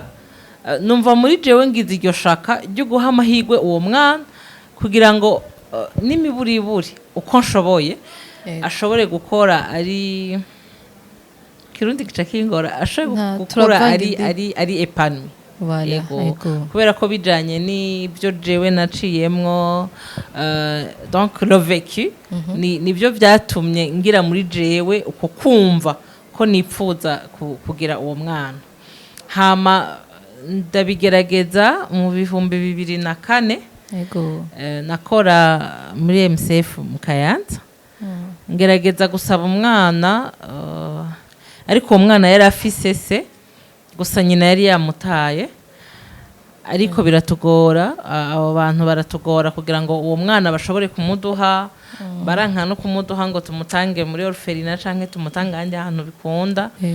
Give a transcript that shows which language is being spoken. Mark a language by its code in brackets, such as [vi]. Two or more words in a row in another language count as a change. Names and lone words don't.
[rn] Numva muri jewe ngize iryo shaka ryo guha amahirwe uwo mwana kugira ngo n'imiburiburi uko nshoboye ashobore gukora ari kirundi gica kingora ashobore gukora ari epanoui. Kubera ko bijanye n'ibyo jewe naciyemwo [fr] donc le vécu [rn] nibyo byatumye ngira muri jewe uko kumva ko nipfuza kugira uwo mwana. Hama ndabigerageza mu 2004 nakora muri MSF mu Kayanza ngerageza gusaba umwana ariko uwo mwana yari afise se gusa nyina yari yamutaye ariko biratugora abo bantu baratugora kugira ngo uwo mwana bashobore kumuduha baranka no kumuduha ngo tumutange muri orphelinat canke tumutange andi ahantu bikunda.